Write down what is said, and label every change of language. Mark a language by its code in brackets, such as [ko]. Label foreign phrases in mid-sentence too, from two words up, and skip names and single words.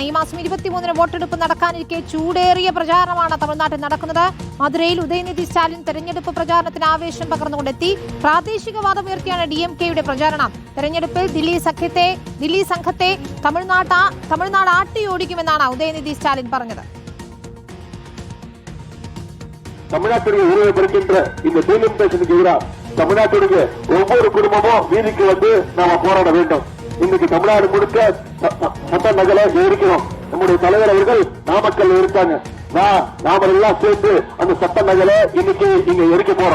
[ml] ഈ മാസം 23-ന് വോട്ടെടുപ്പ് നടക്കാനിരിക്കെ ചൂടേറിയ പ്രചാരണമാണ് തമിഴ്നാട്ടിൽ നടക്കുന്നത്. മധുരയിൽ ഉദയനിധി സ്റ്റാലിൻ തെരഞ്ഞെടുപ്പ് പ്രചാരണത്തിന് ആവേശം പകർന്നുകൊണ്ടെത്തി. പ്രാദേശികവാദമുയർത്തിയാണ് DMKയുടെ പ്രചാരണം. തെരഞ്ഞെടുപ്പിൽ ദില്ലി സംഘത്തെ തമിഴ്നാട് ആട്ടിയോടിക്കുമെന്നാണ് ഉദയനിധി സ്റ്റാലിൻ പറഞ്ഞത്. [ta] தமிழ்நாட்டுடைய உரிமை பறிக்கின்ற இந்த டீலிமிட்டேஷனுக்கு எதிராக தமிழ்நாட்டுடைய ஒவ்வொரு குடும்பமும் வீதிக்கு வந்து நாம போராட வேண்டும். இன்னைக்கு தமிழ்நாடு முழுக்க சட்ட நகலை எரிக்கணும். நம்முடைய தலைவர் அவர்கள் நாமக்கல் இருக்காங்க. நாம எல்லாம் சேர்ந்து அந்த சட்ட நகலை இன்னைக்கு இங்க எரிக்க போறோம்.